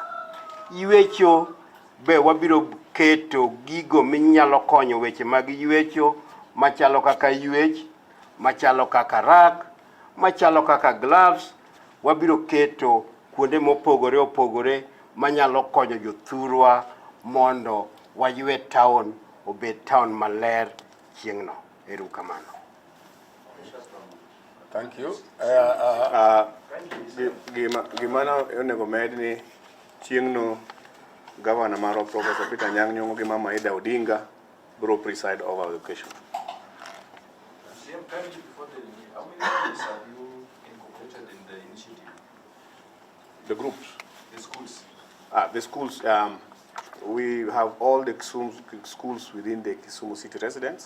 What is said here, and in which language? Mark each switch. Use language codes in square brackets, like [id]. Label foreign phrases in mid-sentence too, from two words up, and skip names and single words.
[luo] Ywecho be wabiro keto gigo minyalo konyo weche mag ywecho, machalo kaka ywech, machalo kaka rak, machalo kaka gloves. Wabiro keto kuonde mopogore opogore manyalo konyo jothurwa mondo waywe town obed town maler chieng'no. Erokamano. [en] Thank you. [luo] Gimana onego med ni chieng'no Governor Maro Professor Peter Anyang' Nyong'o gi Mama Ida Odinga bro [en] preside over the occasion. CM, kindly before telling me, how many schools have you incorporated in the initiative? The groups. The schools? The schools, we have all the schools within the Kisumu city residents.